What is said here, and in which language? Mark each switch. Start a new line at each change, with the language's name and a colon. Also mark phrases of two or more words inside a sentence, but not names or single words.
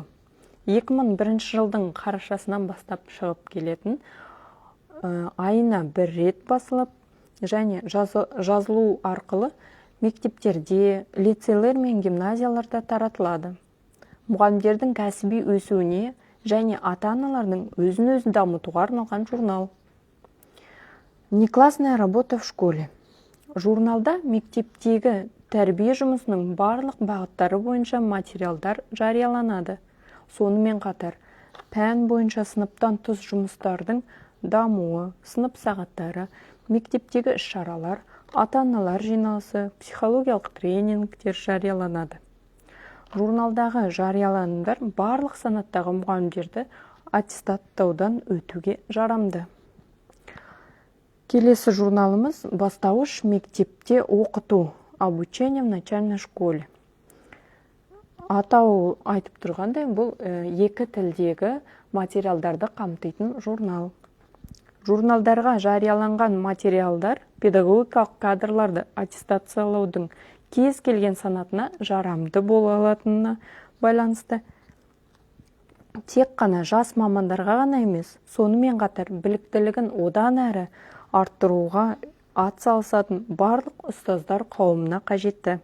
Kazakh: 2001 жылдың қарашасынан бастап шығып келетін, айына бір рет басылып және жазылу арқылы мектептерде, лицейлер мен гимназияларда таратылады. Мұғалімдердің кәсіби өсуіне және ата-аналардың өзін-өзі дамытуға арналған журнал.
Russian: «Неклассная работа в школе».
Kazakh: Журналда мектептегі тәрбие жұмысының барлық бағыттары бойынша материалдар жарияланады. Сонымен қатар, пән бойынша сыныптан тыс жұмыстардың дамуы, сынып сағаттары, мектептегі іс-шаралар, ата-аналар жиналысы, психологиялық тренингтер жарияланады. Журналдағы жарияланымдар барлық санаттағы мұғалімдерді аттестаттаудан өтуге жарамды. Келесі журналымыз «Бастауыш мектепте оқыту.
Russian: Обучение в начальной школе».
Kazakh: Атау айтып тұрғандай, бұл екі тілдегі материалдарды қамтитын журнал. Журналдарға жарияланған материалдар педагогикалық кадрларды аттестациялаудың кез келген санатына жарамды бола алатынына байланысты тек қана жас мамандарға ғана емес, сонымен қатар біліктілігін одан әрі арттыруға атсалысатын барлық ұстаздар қауымына қажетті.